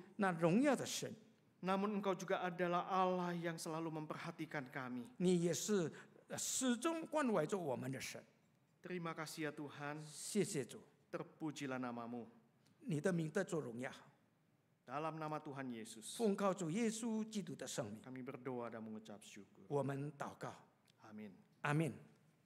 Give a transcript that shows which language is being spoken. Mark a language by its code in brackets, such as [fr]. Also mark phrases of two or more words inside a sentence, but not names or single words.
[zh] 那荣耀的神。 [id] namun Engkau juga adalah Allah yang selalu memperhatikan kami. [zh] 你也是始终关怀着我们的神。 [id] Terima kasih ya Tuhan, [zh] 谢谢主， [id] terpujilah nama-Mu. [zh] 你的名得做荣耀。 [id] Dalam nama Tuhan Yesus, [zh] 奉靠主耶稣基督的圣名， [id] kami berdoa dan mengucap syukur. [zh] 我们祷告， [id] Amin. [zh] 阿门。